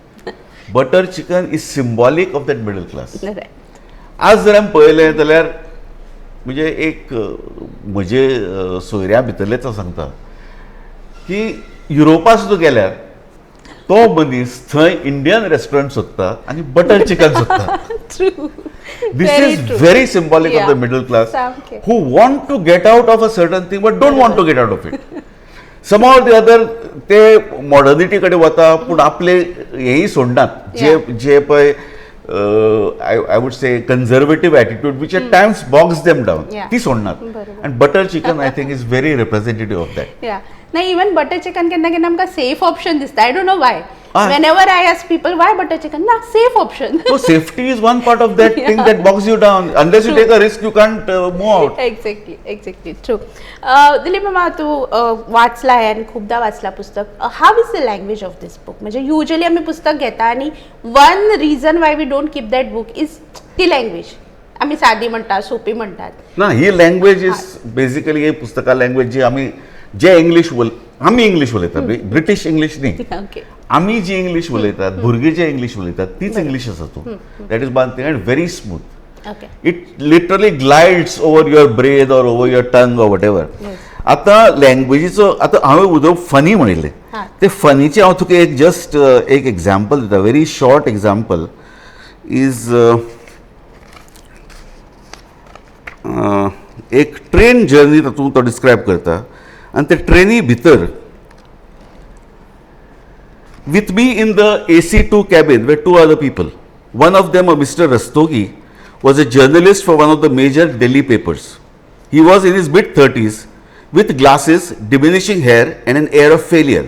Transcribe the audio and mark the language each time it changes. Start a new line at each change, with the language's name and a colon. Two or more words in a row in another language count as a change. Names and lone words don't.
English: Butter chicken is symbolic of that middle class.
Konkani: आज जर आमी पळयलें जाल्यार म्हणजे एक म्हजे सोयऱ्या भितरलेच सांगता की युरोपा सुद्दां गेल्यार तो मनीस थंय
English: Indian restaurant
Konkani: सोदता आनी
English: butter chicken
Konkani: सोदता.
English: This is very symbolic of the middle class who want to get out of a certain thing but don't want to get out of it. Somehow or the other
Konkani: ते मॉडर्निटी कडेन वता, पूण आपले हेही सोडनात जे पळय
English: I would say conservative attitude which at times bogs them down.
Konkani: ती सोडनात.
English: And butter chicken I think is very representative of that.
Konkani: नाही,
English: even butter chicken
Konkani: केन्ना केन्ना आमकां
English: safe option
Konkani: दिसता.
English: I don't know why. Whenever I ask people why butter chicken, na safe option. So safety is one part of that thing that bogs you down. Unless you take a risk, you can't move out. Exactly. True.
Marathi: दिलीप मामा, तू वाचला आहे आणि खूपदा वाचला पुस्तक.
English: How is the language of this book?
Konkani: म्हणजे युजली आम्ही पुस्तक घेता आणि
English: one reason why we don't keep that book is ती लँग्वेज.
Konkani: आम्ही साधी म्हणतात, सोपी म्हणतात. ना, ही लँग्वेज
English: is basically
Konkani: ही पुस्तका लँग्वेज जी आम्ही जे इंग्लिश आम्ही इंग्लिश उलयतात,
English: British English
Konkani: न्ही. आम्ही जी इंग्लिश उलयतात, भुरगे जे इंग्लिश उलयतात तीच इंग्लिश आसा.
English: to that is one thing and very smooth. It literally glides over your breath or over your tongue or whatever.
Konkani: आता लँग्वेजीचो आता हांवें उदक फनी म्हणिल्लें, ते फनीचे हांव तुका एक जस्ट एक एग्जाम्पल दिता.
English: very short example is a train journey
Konkani: तातूंत तो डिस्क्रायब करता. आनी ते ट्रेनी भितर
English: with me in the AC2 cabin were 2 other people. One of them, a Mr. Rastogi, was a journalist for one of the major Delhi papers. He was in his mid-30s with glasses, diminishing hair and an air of failure.